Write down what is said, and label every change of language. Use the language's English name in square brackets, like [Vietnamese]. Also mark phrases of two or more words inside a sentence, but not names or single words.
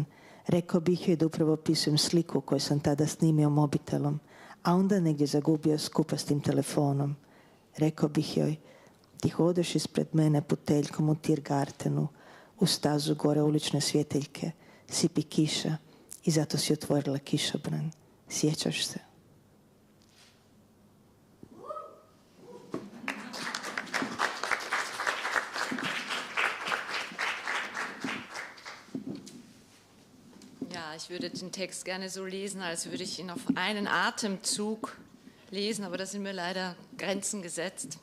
[Croatian] Rekao bih joj da upravo opisujem sliku koju sam tada snimio mobitelom, a onda negdje zagubio skupa s tim telefonom. Rekao bih joj, ti hodeš ispred mene puteljkom u Tiergartenu, u stazu gore ulične svjetiljke, sipi kiša i zato si otvorila kišobran. Sjećaš se? [German] Ja, ich würde den Text gerne so lesen, als würde ich ihn auf einen Atemzug lesen, aber da sind mir leider Grenzen gesetzt.